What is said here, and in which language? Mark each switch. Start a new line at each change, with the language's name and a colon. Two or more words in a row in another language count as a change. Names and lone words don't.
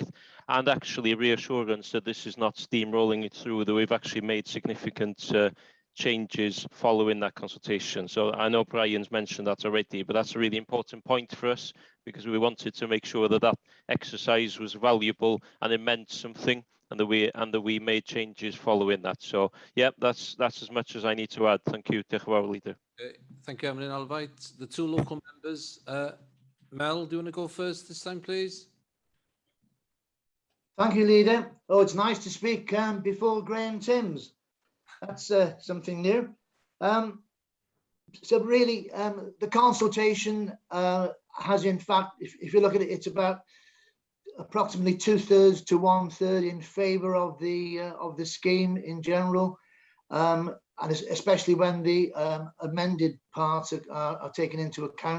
English: And actually a reassurance that this is not steamrolling it through, that we've actually made significant changes following that consultation. So I know Brian's mentioned that already, but that's a really important point for us, because we wanted to make sure that that exercise was valuable and it meant something, and that we made changes following that. So yeah, that's as much as I need to add. Thank you,
Welsh: Diolch yn fawr,
English: leader. Thank you, Emlyn. I'll invite the 2 local members. Mel, do you want to go first this time, please? Thank you, leader. Oh, it's nice to speak before Graham Timms. That's something new. So really, the consultation has, in fact, if you look at it, it's about approximately 2/3 to 1/3 in favour of the scheme in general, and especially when the amended parts are taken into account.